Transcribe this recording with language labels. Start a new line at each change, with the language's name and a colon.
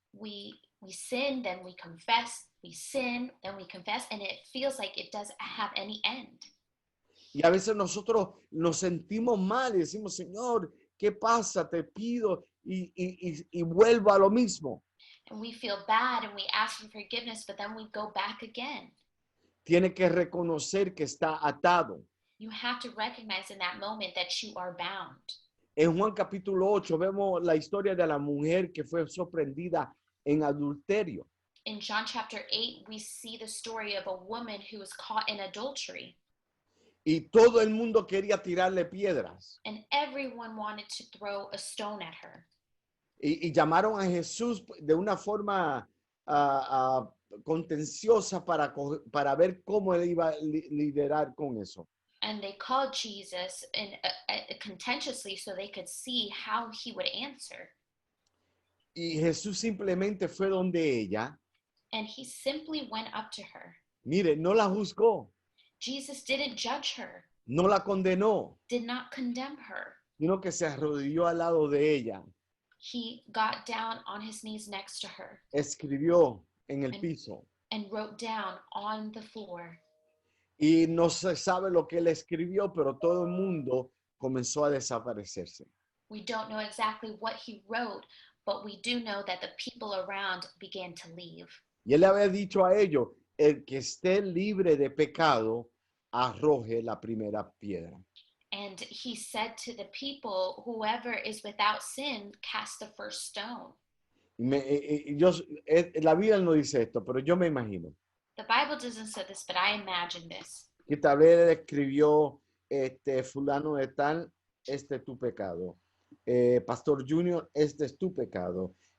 English: We sin, then we confess, we sin, then we confess, and it feels like it doesn't have any end.
Spanish: Y a veces nosotros nos sentimos mal y decimos, Señor, ¿qué pasa? Te pido y vuelvo a lo mismo.
English: And we feel bad and we ask for forgiveness, but then we go back again.
Spanish: Tiene que reconocer que está atado.
English: You have to recognize in that moment that you are bound.
Spanish: En Juan capítulo 8 vemos la historia de la mujer que fue sorprendida en adulterio.
English: In John chapter 8, we see the story of a woman who was caught in adultery,
Spanish: Y todo el mundo quería tirarle piedras.
English: and everyone wanted to throw a stone at her.
Spanish: Y llamaron a Jesús de una forma contenciosa para ver cómo él iba a liderar con eso.
English: And they called Jesus contentiously so they could see how he would answer.
Spanish: Y Jesús simplemente fue donde ella.
English: And he simply went up to her.
Spanish: Mire, no la juzgó,
English: Jesus didn't judge her,
Spanish: no la condenó,
English: did not condemn her.
Spanish: sino que se arrodilló al lado de ella,
English: He got down on his knees next to her
Spanish: escribió en el piso.
English: and wrote down on the floor.
Spanish: Y no se sabe lo que él escribió, pero todo el mundo comenzó a desaparecerse.
English: We don't know exactly what he wrote, but we do know that the people around began to leave.
Spanish: Y él había dicho a ellos, el que esté libre de pecado, arroje la primera piedra.
English: And he said to the people, whoever is without sin, cast the first stone.
Spanish: La Biblia no dice esto, pero yo me imagino
English: The Bible doesn't say this, but I imagine this.
Spanish: que tal vez él escribió, fulano de tal, este es tu pecado. Pastor Junior, este es tu pecado.